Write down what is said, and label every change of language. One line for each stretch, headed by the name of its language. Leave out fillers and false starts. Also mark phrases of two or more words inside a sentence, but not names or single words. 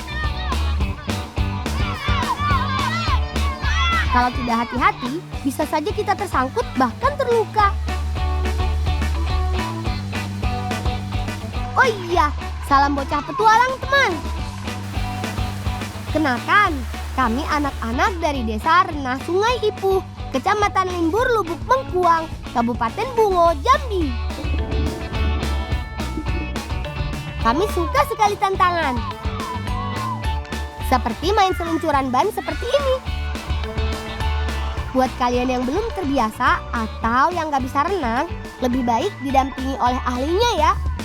Indonesian: Kalau tidak hati-hati, bisa saja kita tersangkut bahkan terluka. Oh iya, salam bocah petualang teman. Kenalkan, kami anak-anak dari Desa Renah Sungai Ipuh, Kecamatan Limbur, Lubuk Mengkuang, Kabupaten Bungo, Jambi. Kami suka sekali tantangan. Seperti main seluncuran ban seperti ini. Buat kalian yang belum terbiasa atau yang gak bisa renang, lebih baik didampingi oleh ahlinya ya.